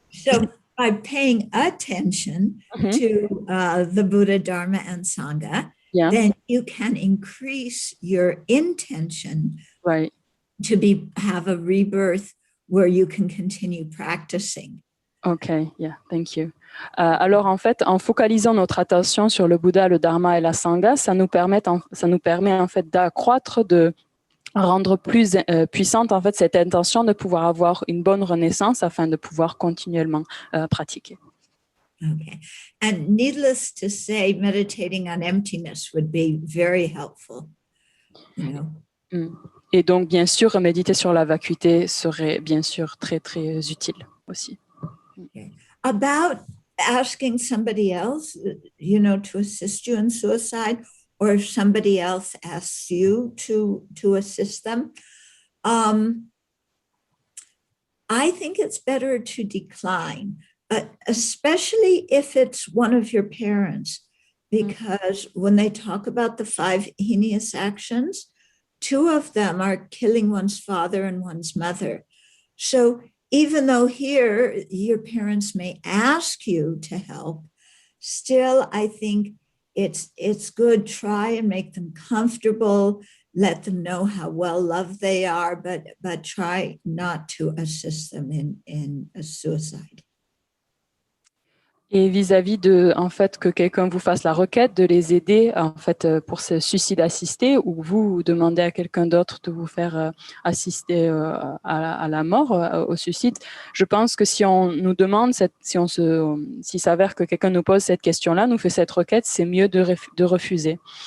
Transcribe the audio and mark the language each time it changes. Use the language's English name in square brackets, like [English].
[English] So by paying attention to the Buddha, Dharma, and Sangha, then you can increase your intention to have a rebirth where you can continue practicing. Okay, yeah, thank you. [French] Alors en fait, en focalisant notre attention sur le Bouddha, le Dharma et la Sangha, ça nous permet en fait d'accroître, de rendre plus puissante en fait cette intention de pouvoir avoir une bonne renaissance afin de pouvoir continuellement pratiquer. [English] Okay. And needless to say, meditating on emptiness would be very helpful. [French] Et donc, bien sûr, méditer sur la vacuité serait bien sûr très, très utile aussi. [English] Okay. About asking somebody else, to assist you in suicide, or if somebody else asks you to assist them, I think it's better to decline, especially if it's one of your parents, because when they talk about the 5 heinous actions, 2 of them are killing one's father and one's mother. So even though here your parents may ask you to help, still I think it's good. Try and make them comfortable, let them know how well loved they are, but try not to assist them in a suicide. [French] Et vis-à-vis de, en fait, que quelqu'un vous fasse la requête de les aider, en fait, pour ce suicide assisté, ou vous demandez à quelqu'un d'autre de vous faire assister à la mort, au suicide, je pense que si on nous demande, s'il s'avère que quelqu'un nous pose cette question-là, nous fait cette requête, c'est mieux de refuser.